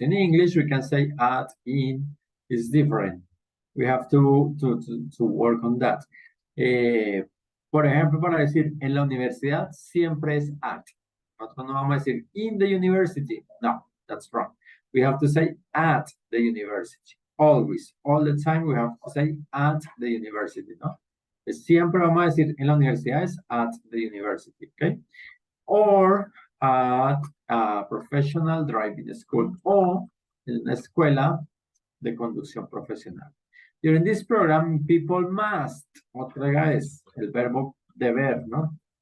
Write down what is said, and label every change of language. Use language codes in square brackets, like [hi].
[en] In English, we can say at, in, is different. We have to work on that. [es] Por ejemplo, para decir, en la universidad siempre es at, Nosotros no vamos a decir [en] in the university. No, that's wrong. We have to say at the university. Always, all the time we have to say at the university, ¿no? [es] Siempre vamos a decir en la universidad es [en] at the university, okay? Or at a professional driving school [es] o en una escuela de conducción profesional. [en] During this program, people must, [es] otra es el verbo deber, ¿no?